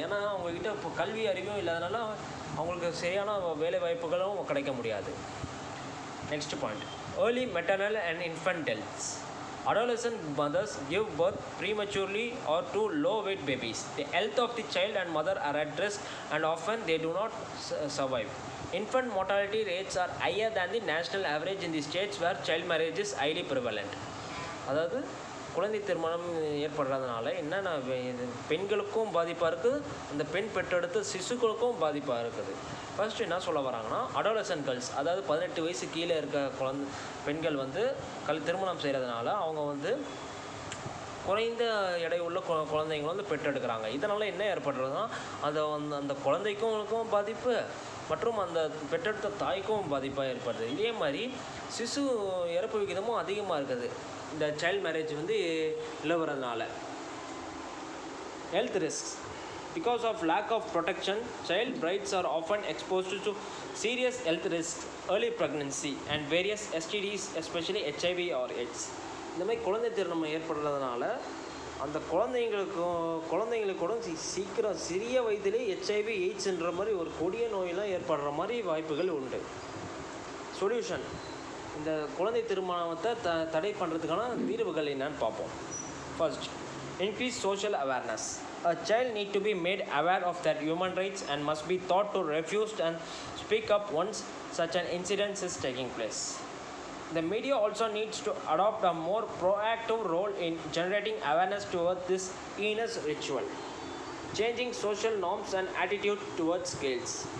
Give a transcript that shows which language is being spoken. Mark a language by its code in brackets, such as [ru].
[ta] ஏன்னா அவங்கக்கிட்ட இப்போ கல்வி அறிவும் இல்லாதனால அவங்களுக்கு சரியான வேலை வாய்ப்புகளும் கிடைக்க முடியாது. [en] Next point, early maternal and infant deaths. Adolescent mothers give birth prematurely or to low-weight babies. The health of the child and mother are at risk and often they do not survive. Infant mortality rates are higher than the national average in the states where child marriage is highly prevalent. [ta] அதாவது குழந்தை திருமணம் ஏற்படுறதுனால என்னென்ன பெண்களுக்கும் பாதிப்பாக இருக்குது, அந்த பெண் பெற்றெடுத்த சிசுக்களுக்கும் பாதிப்பாக இருக்குது. ஃபர்ஸ்ட் என்ன சொல்ல வராங்கன்னா, [en] adolescent girls, [ta] அதாவது 18 வயசு கீழே இருக்க பெண்கள் வந்து திருமணம் செய்கிறதுனால அவங்க வந்து குறைந்த எடை உள்ள குழந்தைங்களை வந்து பெற்றெடுக்கிறாங்க. இதனால் என்ன ஏற்படுறதுன்னா அந்த குழந்தைக்கும் பாதிப்பு மற்றும் அந்த பெற்றெடுத்த தாய்க்கும் பாதிப்பாக ஏற்படுது. இதே மாதிரி சிசு இறப்பு விகிதமும் அதிகமாக இருக்குது இந்த சைல்ட் மேரேஜ் வந்து நிலவுறதுனால. [en] Health risks. Because of lack of protection, child brides are often exposed to serious health risks, early pregnancy and various STDs, especially HIV or AIDS. [ta] இந்த மாதிரி குழந்தை திருமணம் ஏற்படுறதுனால அந்த குழந்தைங்களுக்கூட சீக்கிரம் சிறிய வயதிலே HIV எய்ட்ஸ்ன்ற மாதிரி ஒரு கொடிய நோயெல்லாம் ஏற்படுற மாதிரி வாய்ப்புகள் உண்டு. சொல்யூஷன், இந்த குழந்தை திருமணத்தை தடை பண்ணுறதுக்கான தீர்வுகள் என்னன்னு பார்ப்போம். [en] First, increase social awareness. A child need to be made aware of their human rights and must be taught to refuse and speak up once such an incident is taking place. The media also needs to adopt a more proactive role in generating awareness towards this heinous ritual, changing social norms and attitude towards girls.